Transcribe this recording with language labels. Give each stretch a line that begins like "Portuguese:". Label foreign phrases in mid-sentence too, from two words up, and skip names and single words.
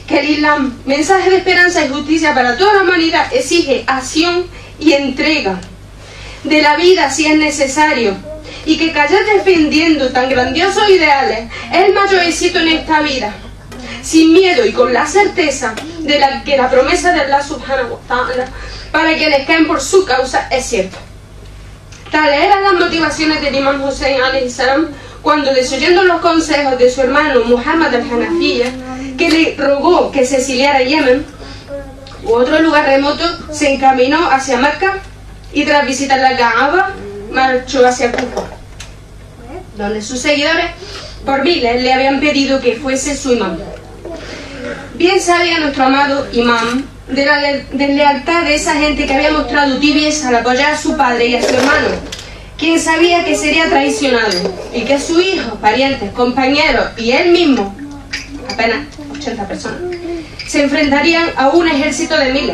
Spanish: que el Islam, mensaje de esperanza y justicia para toda la humanidad, exige acción y entrega de la vida si es necesario, y que callar defendiendo tan grandiosos ideales es el mayor éxito en esta vida, sin miedo y con la certeza de que la promesa de Allah
Arabic: سبحانه وتعالى
Spanish: para quienes caen por su causa es cierta. Tales eran las motivaciones del imam Hussein
Arabic: عليه السلام
Spanish: cuando, desoyendo los consejos de su hermano Muhammad al-Hanafiya, que le rogó que se exiliara a Yemen u otro lugar remoto, se encaminó hacia Mecca y tras visitar la Kaaba marchó hacia Kufa, donde sus seguidores por miles le habían pedido que fuese su imam. Bien sabía nuestro amado imam de la lealtad de esa gente que había mostrado tibieza al apoyar a su padre y a su hermano, quien sabía que sería traicionado y que sus hijos, parientes, compañeros y él mismo, apenas 80 personas, se enfrentarían a un ejército de miles.